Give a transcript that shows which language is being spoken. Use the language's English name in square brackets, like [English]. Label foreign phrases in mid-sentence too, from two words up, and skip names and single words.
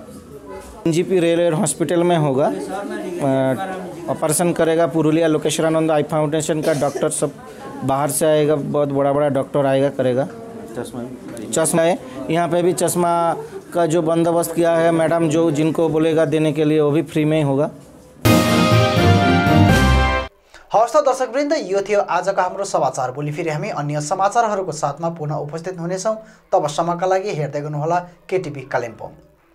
[Hindi] एनजीपी रेलवे हॉस्पिटल में होगा, ऑपरेशन करेगा पुरुलिया लोकेश्वरानंद आई फाउंडेशन का डॉक्टर सब बाहर से आएगा, बहुत बड़ा बड़ा डॉक्टर आएगा, करेगा। चश्मा है, यहाँ पे भी चश्मा का जो बंदोबस्त किया है मैडम, जो जिनको बोलेगा देने के लिए वो भी फ्री में ही होगा। [Nepali] हवस् त दर्शकवृन्द, यो थियो आजको हाम्रो समाचार। भोलि फेरि हामी अन्य समाचारहरूको साथमा पुनः उपस्थित हुनेछौँ। तबसम्मका लागि हेर्दै गर्नुहोला केटिभी कालिम्पोङ।